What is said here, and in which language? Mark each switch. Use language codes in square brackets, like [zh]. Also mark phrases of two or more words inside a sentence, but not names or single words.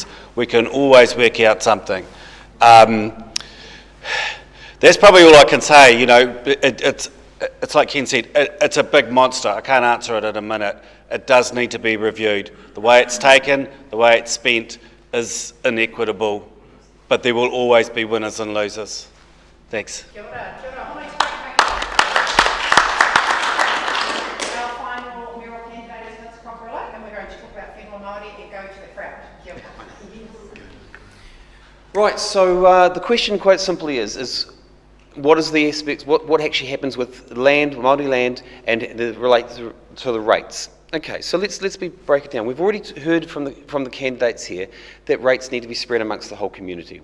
[en] We can always work out something. That's probably all I can say. You know, it's like Ken said, it's a big monster. I can't answer it in a minute. It does need to be reviewed. The way it's taken, the way it's spent is inequitable, but there will always be winners and losers. Thanks. [mi] Kia ora, kia ora. [en] Our final mayoral candidate is Vince Cockerill, and we're going to talk about [mi] whenua Māori [en] and go to the crowd. [mi] Kia ora. [en] Right, so the question quite simply is what is the aspects, what actually happens with land, Māori land, and relates to the rates? Okay, so let's break it down. We've already heard from the candidates here that rates need to be spread amongst the whole community.